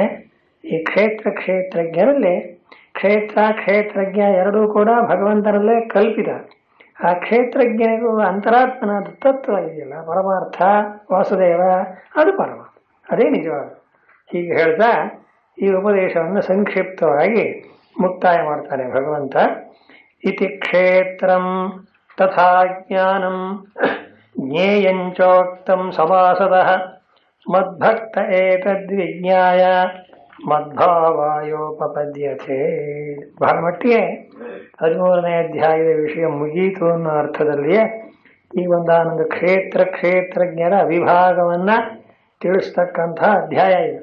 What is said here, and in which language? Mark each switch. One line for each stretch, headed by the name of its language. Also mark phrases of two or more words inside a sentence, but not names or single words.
Kannada: ಈ ಕ್ಷೇತ್ರಜ್ಞರಲ್ಲಿ ಕ್ಷೇತ್ರಜ್ಞ ಎರಡೂ ಕೂಡ ಭಗವಂತನಲ್ಲೇ ಕಲ್ಪಿತ. ಆ ಕ್ಷೇತ್ರಜ್ಞನಿಗೂ ಅಂತರಾತ್ಮನಾದ ತತ್ವ ಇದೆಯಲ್ಲ, ಪರಮಾರ್ಥ ವಾಸುದೇವ, ಅದು ಪರಮಾತ್ಮ, ಅದೇ ನಿಜವಾದ. ಹೀಗೆ ಹೇಳ್ತಾ ಈ ಉಪದೇಶವನ್ನು ಸಂಕ್ಷಿಪ್ತವಾಗಿ ಮುಕ್ತಾಯ ಮಾಡ್ತಾನೆ ಭಗವಂತ.
Sanskrit: ಇತಿ ಕ್ಷೇತ್ರಂ ತಥಾ ಜ್ಞಾನಂ ಜ್ಞೇಯಂಚೋಕ್ತಂ ಸಮಾಸದಃ ಮದ್ಭಕ್ತ ಏತದ್ವಿಜ್ಞಾಯ ಮದ್ಭಾವಾಯೋಪಪದ್ಯತೆ.
Kannada: ಬಹಳ ಮಟ್ಟಿಗೆ 13ನೇ ಅಧ್ಯಾಯದ ವಿಷಯ ಮುಗೀತು ಅನ್ನೋ ಅರ್ಥದಲ್ಲಿಯೇ ಈ ಒಂದಾನೊಂದು ಕ್ಷೇತ್ರಜ್ಞರ ವಿಭಾಗವನ್ನ ತಿಳಿಸ್ತಕ್ಕಂತಹ ಅಧ್ಯಾಯ ಇದು.